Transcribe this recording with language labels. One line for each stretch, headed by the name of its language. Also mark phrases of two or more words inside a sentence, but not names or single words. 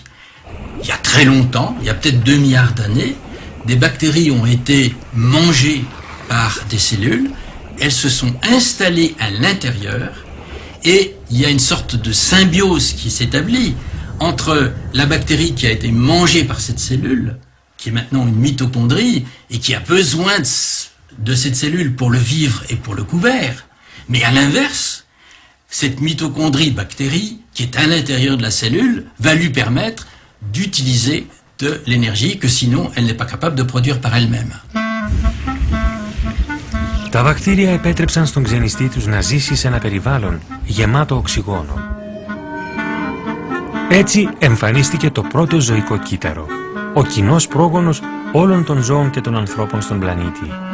French: Il y a très longtemps, il y a peut-être 2 milliards d'années, des bactéries ont été mangées par des cellules, elles se sont installées à l'intérieur et il y a une sorte de symbiose qui s'établit entre la bactérie qui a été mangée par cette cellule, qui est maintenant une mitochondrie et qui a besoin de cette cellule pour le vivre et pour le couvert. Mais à l'inverse, cette mitochondrie bactérie qui est à l'intérieur de la cellule va lui permettre d'utiliser de l'énergie que sinon elle n'est pas capable de produire par elle-même.
Greek: Τα βακτήρια επέτρεψαν στον ξενιστή τους να ζήσει σε ένα περιβάλλον γεμάτο οξυγόνο. Έτσι εμφανίστηκε το πρώτο ζωικό κύτταρο, ο κοινός πρόγονος όλων των ζώων και των ανθρώπων στον πλανήτη.